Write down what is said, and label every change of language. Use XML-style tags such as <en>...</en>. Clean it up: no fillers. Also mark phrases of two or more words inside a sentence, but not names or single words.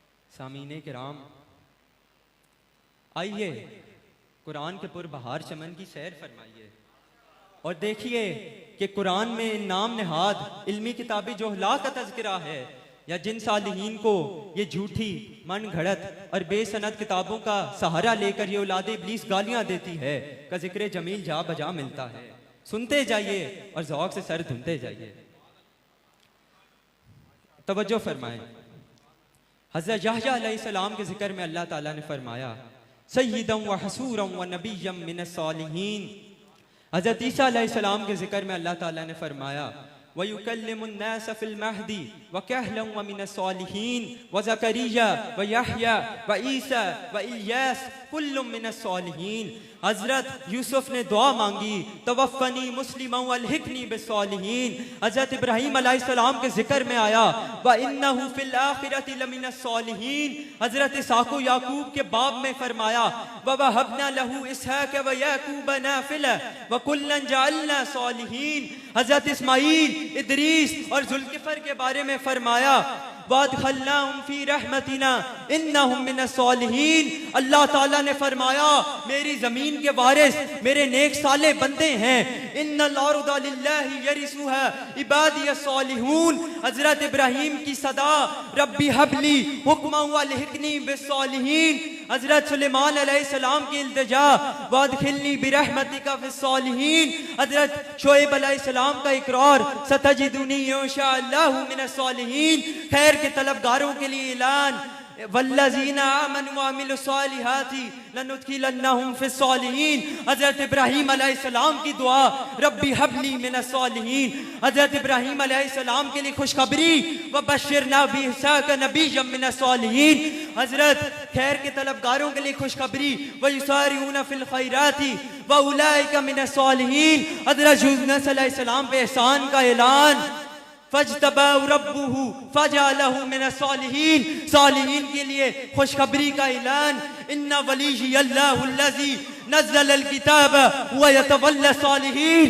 <ur>سامعین کرام، آئیے قرآن کے پربہار چمن کی سیر فرمائیے اور دیکھیے کہ قرآن میں نام نہاد علمی کتابی جہلا کا تذکرہ ہے یا جن صالحین کو یہ جھوٹی من گھڑت اور بےسند کتابوں کا سہارا لے کر یہ اولاد ابلیس گالیاں دیتی ہے کا ذکر جمیل جا بجا ملتا ہے. سنتے جائیے اور ذوق سے سر دھنتے جائیے. توجہ فرمائیں، حضرت یحییٰ علیہ السلام کے ذکر میں اللہ تعالیٰ نے فرمایا</ur> <ar>سيدا وحصورا ونبيا من الصالحين.</ar> <ur>حضرت عیسیٰ علیہ السلام کے ذکر میں اللہ تعالیٰ نے فرمایا</ur> <ar>ويكلم الناس في المهد وكهلا ومن الصالحين وزكريا ويحيى وعيسى وإلياس كل من الصالحين.</ar> <ur>حضرت یوسف نے دعا مانگی</ur> <ar>توفني مسلما وألحقني بالصالحين.</ar> <ur>حضرت ابراہیم علیہ السلام کے ذکر میں آیا</ur> <ar>وإنه في الآخرة لمن الصالحين.</ar> <ur>حضرت اسحاق و یعقوب کے باب میں فرمایا</ur> <ar>ووهبنا له إسحاق ويعقوب نافلة وكلا جعلنا صالحين.</ar> <ur>حضرت اسماعیل، ادریس اور ذوالکفل کے بارے میں فرمایا</ur> <ar>وأدخلناهم في رحمتنا إنهم من الصالحين.</ar> <ur>اللہ تعالیٰ نے فرمایا میری زمین کے وارث میرے نیک صالح بندے ہیں.</ur> <ar>إن الأرض لله يرثها عبادي الصالحون.</ar> <ur>حضرت ابراہیم کی صدا</ur> <ar>رب هب لي حكما وألحقني بالصالحين.</ar> <ur>حضرت سلیمان علیہ السلام کی التجا</ur> <ar>وأدخلني برحمتك في الصالحين.</ar> <ur>حضرت شعیب علیہ السلام کا اقرار</ur> <ar>ستجدني إن شاء الله من الصالحين.</ar> <ur>خیر کے طلبگاروں کے لیے اعلان</ur> <ar>والذين آمنوا وعملوا الصالحات لندخلنهم في الصالحين.</ar> <ur>حضرت ابراہیم علیہ السلام کی دعا</ur> <ar>رب هب لي من الصالحين.</ar> <ur>حضرت ابراہیم علیہ السلام کے لیے خوشخبری</ur> <ar>وبشرناه بإسحاق نبيا من الصالحين.</ar> <ur>حضرت خیر کے طلبگاروں کے لیے خوشخبری</ur> <ar>ويسارعون في الخيرات وأولئك من الصالحين.</ar> <ur>حضرت یونس علیہ السلام پہ احسان کا اعلان</ur> <ar>فاجتباه ربه فجعله من الصالحين.</ar> <ur>صالحین کے لیے خوشخبری کا اعلان</ur> <ar>إن وليي الله الذي نزل الكتاب ويتولى الصالحين.</ar>